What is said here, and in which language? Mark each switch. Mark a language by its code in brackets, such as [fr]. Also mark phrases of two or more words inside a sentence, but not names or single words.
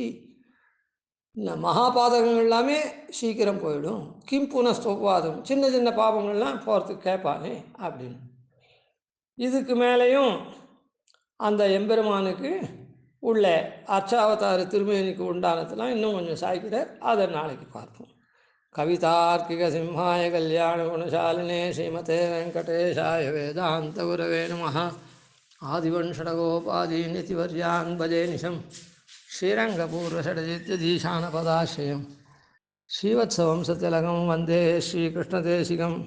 [ta] இந்த மகாபாதகங்கள் எல்லாமே சீக்கிரம் போயிடும். [sa] किम् पुनस्तोपादम् [ta] சின்ன சின்ன பாபங்கள்லாம் போகிறதுக்கு கேட்பானே அப்படின்னு. இதுக்கு மேலேயும் அந்த எம்பெருமானுக்கு உள்ள அர்ச்சாவதார திருமேனிக்கு உண்டானதெல்லாம் இன்னும் கொஞ்சம் சாய்க்கிறார். அதை நாளைக்கு பார்ப்போம். [sa] कवितार्किक सिंहाय कल्याण गुणशालिने श्रीमते वेङ्कटेशाय वेदान्त गुरवे நமः. आदिवण्शठकोपादीनिधिवर्यान् भजे निशम् श्रीरङ्गपूर्वशठजिद्यतीशानपदाश्रयम् श्रीवत्सवम् सत्यलकम् वन्दे श्रीकृष्णदेशिकम्.